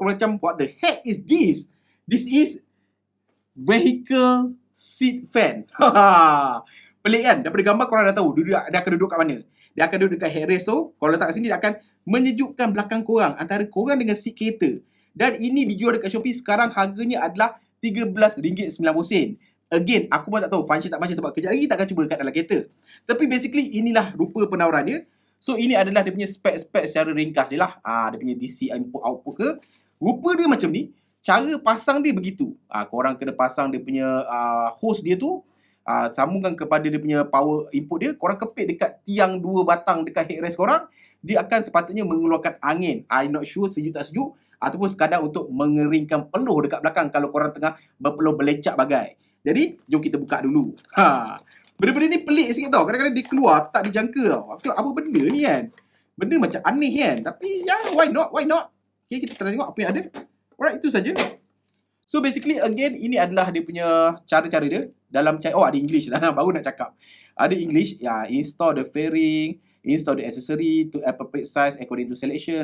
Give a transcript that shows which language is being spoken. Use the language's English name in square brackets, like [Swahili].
[Malay] Korang macam, [English] what the heck is this? This is vehicle seat fan. [Malay] Pelik kan? Daripada gambar korang dah tahu dia akan duduk kat mana. Dia akan duduk dekat headrest tu. Kalau letak kat sini, dia akan menyejukkan belakang korang, antara korang dengan seat kereta. Dan ini dijual dekat Shopee sekarang harganya adalah RM13.90. Again, aku pun tak tahu function tak function sebab kejap lagi tak akan cuba kat dalam kereta. Tapi basically inilah rupa penawaran dia. So ini adalah dia punya spek-spek secara ringkas je lah. Dia punya DC input output ke. Rupa dia macam ni. Cara pasang dia begitu. Korang kena pasang dia punya hose dia tu. Sambungkan kepada dia punya power input dia. Korang kepit dekat tiang 2 batang dekat headrest korang. Dia akan sepatutnya mengeluarkan angin. [English] I'm not sure [Malay] sejuk tak sejuk. Ataupun sekadar untuk mengeringkan peluh dekat belakang kalau korang tengah berpeluh belecak bagai. Jadi, jom kita buka dulu. Benda-benda ni pelik sikit tau. Kadang-kadang dia keluar, tak dijangka tau. Aku tengok apa benda ni kan. Benda macam aneh kan. Tapi, [English] why not? [Malay] Okay, kita try tengok apa yang ada. [English] Alright, [Malay] itu saja. [English] So basically again [Malay] ini adalah dia punya cara-cara dia. dalam ada English lah. Baru nak cakap. Ada English. [English] Ya, install the fairing, install the accessory to appropriate size according to selection.